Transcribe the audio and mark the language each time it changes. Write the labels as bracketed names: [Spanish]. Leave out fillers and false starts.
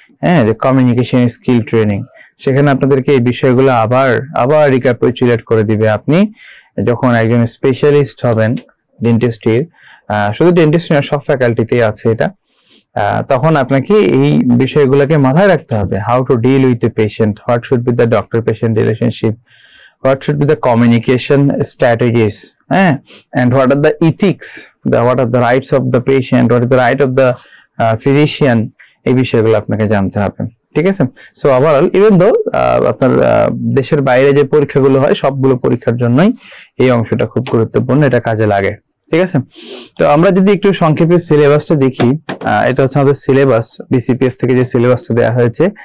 [Bangla] হ্যাঁ, যে communication skill training, সেখানে আপনাদেরকে এই বিষয়গুলো আবার রিক্যাপিচুলেট করে দিবে। আপনি যখন একজন স্পেশালিস্ট হবেন ডেন্টিস্টের, শুধু ডেন্টিস্ট না, সব ফ্যাকাল্টিতেই আছে এটা, তখন আপনাকে এই বিষয়গুলোকে মাথায় রাখতে হবে। [English] how to deal with the patient, what should be the doctor patient relationship, what should be the communication strategies, and what are the ethics, what are the rights of the patient, what is the right of the physician, [Bangla] এই বিষয়গুলো আপনাকে জানতে হবে। ঠিক আছে? So overall, even though আপনার দেশের বাইরে যে পরীক্ষাগুলো হয়, সবগুলো পরীক্ষার জন্যই এই অংশটা খুব গুরুত্বপূর্ণ, এটা কাজে লাগে। ঠিক আছে? তো আমরা যদি একটু সংক্ষেপে সিলেবাসটা দেখি, এটা হচ্ছে আমাদের সিলেবাস, বিসিপিএস থেকে যে সিলেবাসটা দেওয়া হয়েছে।